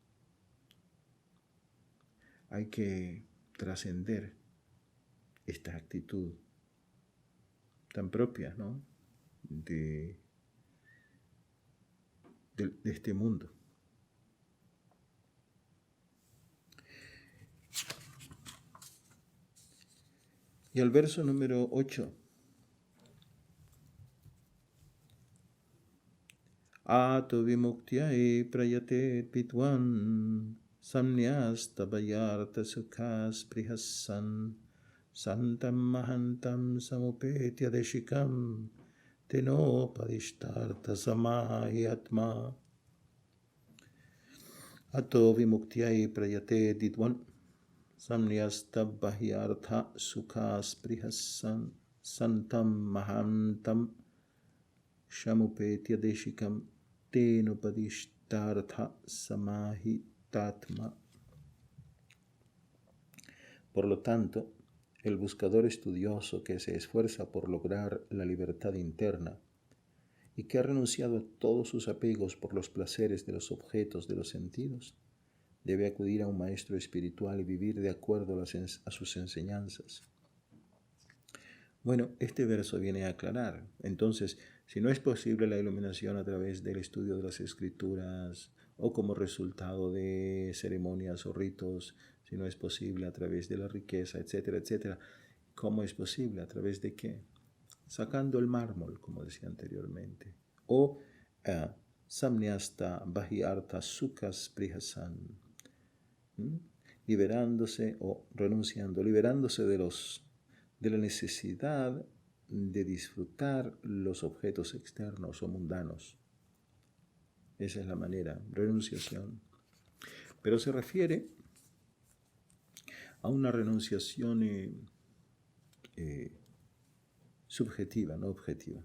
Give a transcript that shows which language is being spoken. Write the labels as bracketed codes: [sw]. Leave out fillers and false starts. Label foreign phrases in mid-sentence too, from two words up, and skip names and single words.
[es] Hay que trascender esta actitud tan propia, ¿no?, de este mundo. Y al verso número 8. [sa] Ato vimuktyai prayate pitwan samnyasta bayarta sukhas prihassan santam mahantam samupetya deshikam teno padishtarta samahyatma. Ato vimuktyai prayate pitwan samnyasta bayarta sukhas prihassan santam mahantam Shamupetya deshikam tenupadishtartha samahitatma. [es] Por lo tanto, el buscador estudioso que se esfuerza por lograr la libertad interna y que ha renunciado a todos sus apegos por los placeres de los objetos de los sentidos, debe acudir a un maestro espiritual y vivir de acuerdo a sus enseñanzas. Bueno, este verso viene a aclarar. Entonces, si no es posible la iluminación a través del estudio de las Escrituras o como resultado de ceremonias o ritos, si no es posible a través de la riqueza, etcétera, etcétera, ¿cómo es posible? ¿A través de qué? Sacando el mármol, como decía anteriormente. [sa] O samnyasta bahyarta sukhas prihasan. [es] Liberándose o renunciando, liberándose de la necesidad de disfrutar los objetos externos o mundanos. Esa es la manera, renunciación. Pero se refiere a una renunciación subjetiva, no objetiva.